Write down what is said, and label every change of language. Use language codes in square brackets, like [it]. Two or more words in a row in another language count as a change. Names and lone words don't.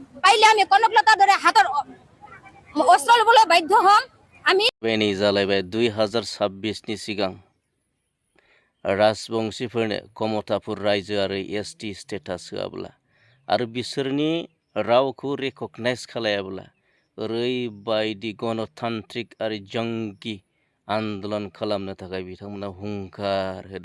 [as] পাৰিলে আমি কনকলতাৰ দৰে হাতৰ অস্ত্ৰ ল'বলৈ বাধ্য হ'ম। আমি [brx] बेनि जालायबाय 2026 नि सिगां राजबंशीफोरनो कमतापुर रायजो आरो एसटि स्टेटास होआब्ला आरो बिसोरनि रावखौ रेकगनाइज खालायाब्ला ओरैबायदि गणतान्त्रिक आरो जंगि आन्दोलन खालामनो थाखाय बिथांमोना हुंखार होदों।